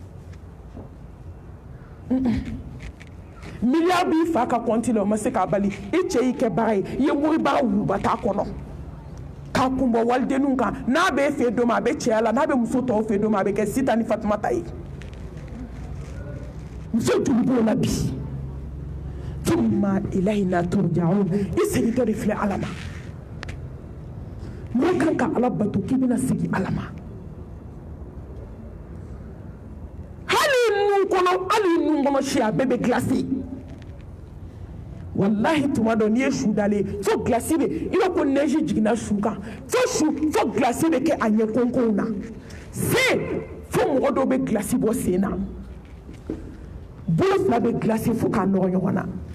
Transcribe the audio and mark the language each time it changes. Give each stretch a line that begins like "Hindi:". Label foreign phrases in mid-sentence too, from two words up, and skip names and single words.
Bambara: milliard b'i fa ka compte la o ma se k'a bali i cɛ y'i kɛ baara ye i ye moribaga wuluba t'a kɔnɔ k'a kun bɔ walidenninw kan n'a bɛ e fɛ don ma a bɛ cɛya la n'a bɛ muso tɔw fɛ don ma a bɛ kɛ Sita ni Fatumata ye muso joli b'o la bi
Arabic: ثم إلينا ترجعون
Bambara: i segintɔ de filɛ Ala ma mɔgɔ kan ka Ala bato k'i bɛna segin Ala ma hali nun kɔnɔ si a bɛɛ bɛ glacé wallahi tuma dɔ n'i ye su dalen fo glacé bɛ i b'a ko neige jiginna su kan fo glacé bɛ kɛ a ɲɛ konkonw na fo mɔgɔ dɔw bɛ glacé bɔ sen na bolo fila bɛ glacé fo k'a nɔgɔ ɲɔgɔn na